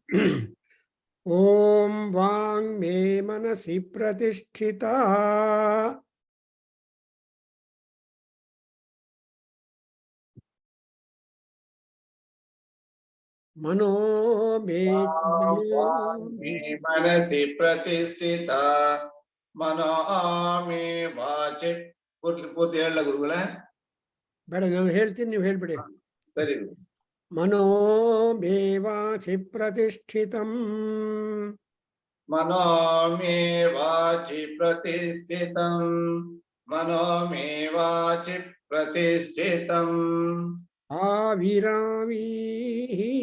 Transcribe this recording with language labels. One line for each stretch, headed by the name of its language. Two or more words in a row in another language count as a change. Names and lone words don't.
Sanskrit: ओम वांग मे मनसि प्रतिष्ठिता, मनो मे मनसि प्रतिष्ठिता, मनो मे वाचि पूर्ति
Kannada: ಹೇಳಲ್ಲ ಗುರುಗಳೇ? ಬೇಡ, ನಾನು ಹೇಳ್ತೀನಿ, ನೀವು ಹೇಳ್ಬಿಡಿ. ಸರಿ.
Sanskrit: मनो मे वाचि प्रतिष्ठितं, मनो मे वाचि प्रतिष्ठितं, मनो मे वाचि प्रतिष्ठितं, आविरावीः